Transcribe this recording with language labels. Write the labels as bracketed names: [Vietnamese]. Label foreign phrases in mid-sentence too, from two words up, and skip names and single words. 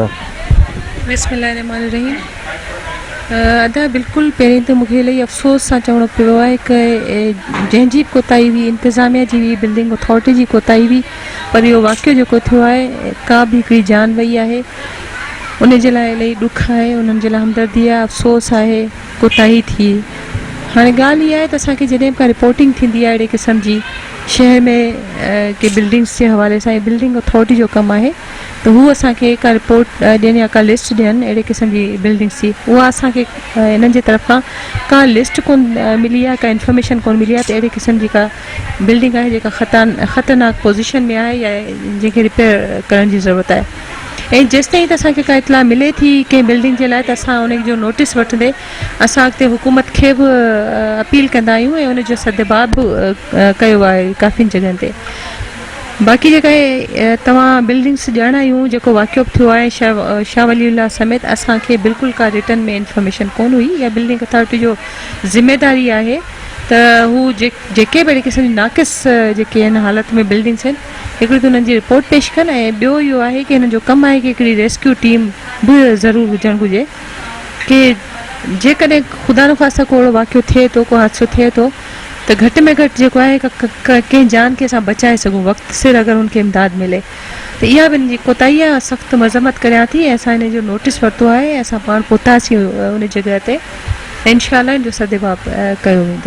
[Sindhi] बिस्मिल्लाहिर्रहमानिर्रहीम। अदा बिल्कुलु पहिरीं त मूंखे इलाही अफ़सोस सां चवणो पियो आहे कि जंहिंजी कोताही हुई, इंतिज़ामिया जी हुई, [English] building authority [Sindhi] जी कोताही हुई, पर इहो वाक़ियो जेको थियो आहे, का बि हिकिड़ी जान वई आहे, उन जे लाइ इलाही ॾुख आहे, उन्हनि जे लाइ हमदर्दी आहे, अफ़सोस आहे, कोताही थी। हाणे ॻाल्हि इहा आहे त असांखे जॾहिं का रिपोर्टिंग थींदी आहे अहिड़े क़िस्म जी, शहर में के बिल्डिंग्स [Urdu] के हवाले से [English] building authority [Sindhi] जो कम है तो हू असांखे का रिपोर्ट ॾियनि या का लिस्ट ॾियनि अहिड़े क़िस्म जी बिल्डिंग्स जी उहा असांखे इन्हनि जी तरफ़ खां का लिस्ट कोन मिली आहे का इंफॉर्मेशन कोन मिली आहे त अहिड़े क़िस्म जी का बिल्डिंग आहे जेका ख़तरनाक पोज़ीशन में आहे या जंहिंखे रिपेयर करण जी ज़रूरत आहे ऐं जेसि ताईं त असांखे का इतला मिले थी कंहिं बिल्डिंग जे लाइ त असां उन जो नोटिस वठंदे असां अॻिते हुकूमत खे बि अपील कंदा आहियूं ऐं उन जो सदबाब बि कयो आहे काफ़ियुनि जॻहियुनि ते बाक़ी जेका आहे तव्हां बिल्डिंग्स ॼाणा आहियूं जेको वाक़ियो थियो आहे शाह वलीउल्लाह समेत असांखे बिल्कुलु का रिटर्न में इंफॉर्मेशन कोन हुई या [English] building authority [Sindhi] जो ज़िम्मेदारी आहे त हू जेके बि अहिड़े क़िस्म जी नाक़िस जेके आहिनि हालत में बिल्डिंग्स आहिनि हिकिड़ी त हुननि जी रिपोर्ट पेश कनि ऐं ॿियो इहो आहे की हिन जो कमु आहे की हिकिड़ी [English] rescue team [Sindhi] बि ज़रूरु हुजणु घुरिजे की जेकॾहिं ख़ुदा न ख़ास्ता को अहिड़ो वाक़ियो थिए थो को हादसो थिए थो त घटि में घटि जेको आहे कंहिं जान खे असां बचाए सघूं वक़्तु सिर अगरि हुनखे इमदाद मिले त इहा बि हिन जी कोताही आहे सख़्तु मज़म्मत करियां थी ऐं असां हिन जो नोटिस वरितो आहे ऐं असां पाण पहुतासीं उन जॻह ते इंशाअल्लाह इन जो सदबाब कयो वेंदो